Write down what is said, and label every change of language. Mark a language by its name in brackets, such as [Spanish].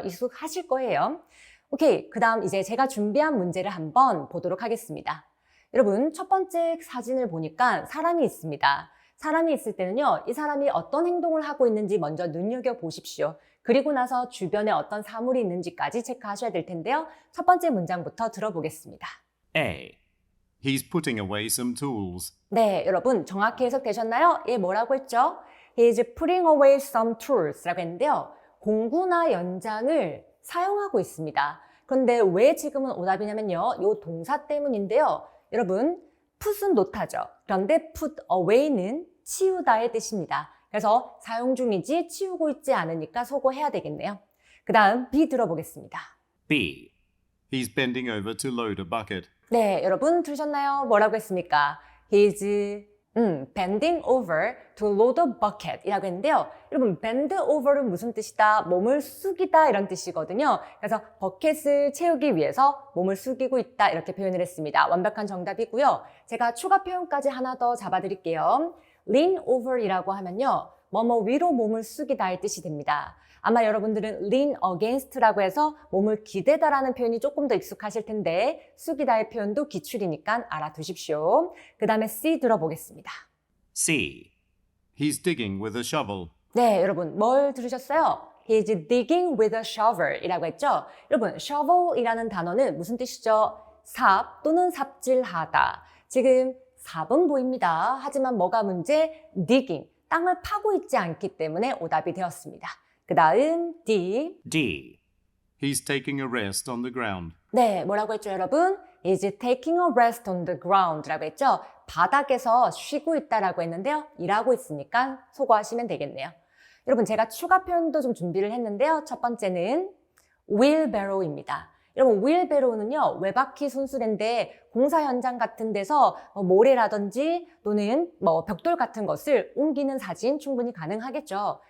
[Korean] 익숙하실 거예요. 오케이, 그 다음 이제 제가 준비한 문제를 한번 보도록 하겠습니다. 여러분, 첫 번째 사진을 보니까 사람이 있습니다. 사람이 있을 때는요, 이 사람이 어떤 행동을 하고 있는지 먼저 눈여겨보십시오. 그리고 나서 주변에 어떤 사물이 있는지까지 체크하셔야 될 텐데요. 첫 번째 문장부터 들어보겠습니다. [English] A. He's putting away some tools. [Korean] 네, 여러분 정확히 해석되셨나요? 예, 뭐라고 했죠? [English] He's putting away some tools [Korean] 라고 했는데요. 공구나 연장을 사용하고 있습니다. 그런데 왜 지금은 오답이냐면요. 이 동사 때문인데요. 여러분, put은 놓다죠. 그런데 put away는 치우다의 뜻입니다. 그래서 사용 중이지 치우고 있지 않으니까 소거해야 되겠네요. 그 다음 B 들어보겠습니다. [English] B. He's bending over to load a bucket. [Korean] 네, 여러분 들으셨나요? 뭐라고 했습니까? [English] He's bending over to load a bucket [Korean] 이라고 했는데요. 여러분, bend over는 무슨 뜻이다? 몸을 숙이다 이런 뜻이거든요. 그래서 버켓을 채우기 위해서 몸을 숙이고 있다 이렇게 표현을 했습니다. 완벽한 정답이고요. 제가 추가 표현까지 하나 더 잡아드릴게요. lean over 이라고 하면요. 뭐뭐 위로 몸을 숙이다의 뜻이 됩니다. 아마 여러분들은 lean against라고 해서 몸을 기대다라는 표현이 조금 더 익숙하실 텐데 숙이다의 표현도 기출이니까 알아두십시오. 그 다음에 C 들어보겠습니다. [English] C. He's digging with a shovel. [Korean] 네, 여러분 뭘 들으셨어요? [English] He's digging with a shovel [Korean] 이라고 했죠? 여러분, shovel이라는 단어는 무슨 뜻이죠? 삽 또는 삽질하다. 지금 삽은 보입니다. 하지만 뭐가 문제? digging. 땅을 파고 있지 않기 때문에 오답이 되었습니다. [English] 그 다음 D. D. He's taking a rest on the ground. [Korean] 네, 뭐라고 했죠, 여러분? [English] Is taking a rest on the ground [Korean] 라고 했죠? 바닥에서 쉬고 있다라고 했는데요. 일하고 있으니까 소거하시면 되겠네요. 여러분, 제가 추가 표현도 좀 준비를 했는데요. 첫 번째는 wheelbarrow입니다. 여러분, wheelbarrow는요, 외바퀴 손수레인데 공사 현장 같은 데서 모래라든지 또는 벽돌 같은 것을 옮기는 사진 충분히 가능하겠죠.